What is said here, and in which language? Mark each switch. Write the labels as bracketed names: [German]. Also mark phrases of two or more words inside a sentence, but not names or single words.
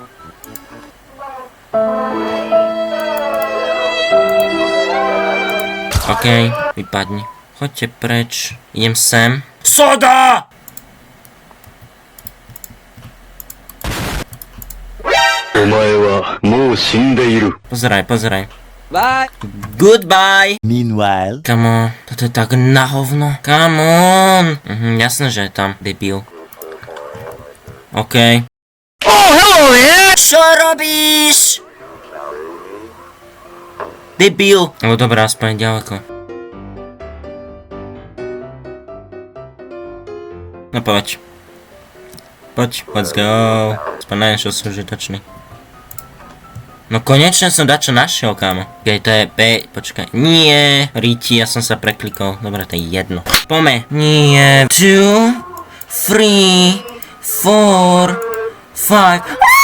[Slovak] OK, vypadni. Choďte preč. Idem sem. Soda! Pozeraj. [English] Bye! Goodbye! Meanwhile... [Slovak] Kamo, toto je tak na hovno. [English] Come on! [Slovak] Jasné, že je tam, debil. OK. [English] Oh, hello, yeah! [Slovak] Čo robíš? Debil. No dobré, aspoň ďaleko. No poď, [English] let's go. [Slovak] Aspoň našiel som užitočný. No konečne som dačo našiel, kámo. OK, to je počkaj. Nie, Riti, ja som sa preklikol. Dobre, to je jedno. Pome. Nie. 2, 3, 4, 5.